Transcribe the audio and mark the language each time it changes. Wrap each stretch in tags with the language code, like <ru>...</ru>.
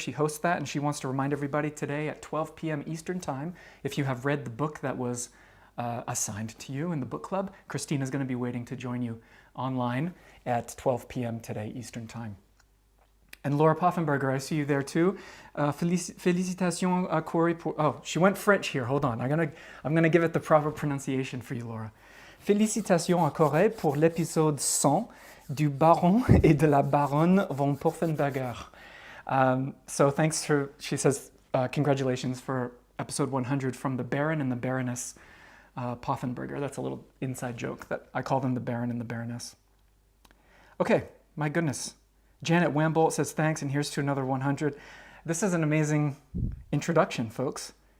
<en>She hosts that, and she wants to remind everybody today at 12 p.m. Eastern Time, if you have read the book that was assigned to you in the book club, Christina's going to be waiting to join you online at 12 p.m. today Eastern Time. And Laura Poffenberger, I see you there too.</en> <fr>Félicitations à Corey pour...</fr> <en>Oh, she went French here. Hold on. I'm gonna give it the proper pronunciation for you, Laura.</en> <fr>Félicitations à Corey pour l'épisode 100 du Baron et de la Baronne von Poffenberger.</fr> <en>So thanks for... She says, congratulations for episode 100 from the Baron and the Baroness Poffenberger. That's a little inside joke that I call them the Baron and the Baroness. Okay, my goodness. Janet Wambolt says thanks, and here's to another 100. This is an amazing introduction, folks.</en>